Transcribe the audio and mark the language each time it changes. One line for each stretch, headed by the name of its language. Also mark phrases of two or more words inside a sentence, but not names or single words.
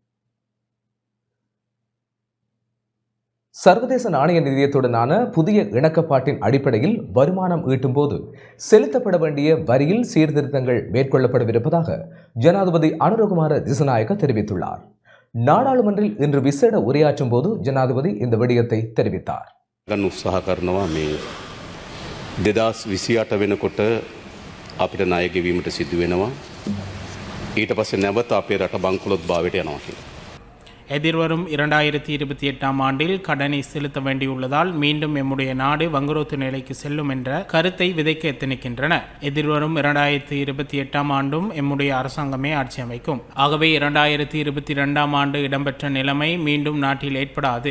Tamil: சர்வதேச நாணய நிதியத்துடனான புதிய இணக்கப்பாட்டின் அடிப்படையில் வருமானம் ஈட்டும் போது செலுத்தப்பட வேண்டிய வரியில் சீர்திருத்தங்கள் மேற்கொள்ளப்படவிருப்பதாக ஜனாதிபதி அனுரகுமார திசாநாயக்க தெரிவித்துள்ளார். நாடாளுமன்றில் இன்று விசேட உரையாற்றும் போது ஜனாதிபதி இந்த விடயத்தை தெரிவித்தார்.
Sinhala: අපිට ණය ගෙවීමට සිදු වෙනවා. ඊට පස්සේ නැවත අපේ රට බංකොලොත් භාවයට යනවා කියලා.
Tamil: எதிர்வரும் 2028ஆம் ஆண்டில் கடனை செலுத்த வேண்டியுள்ளதால் மீண்டும் எம்முடைய நாடு வங்குரோத்து நிலைக்கு செல்லும் என்ற கருத்தை விதைக்க எத்தனிக்கின்றன. எதிர்வரும் 2028ஆம் ஆண்டும் எம்முடைய அரசாங்கமே ஆட்சி அமைக்கும். ஆகவே 2022ஆம் ஆண்டு இடம்பெற்ற நிலைமை மீண்டும் நாட்டில் ஏற்படாது.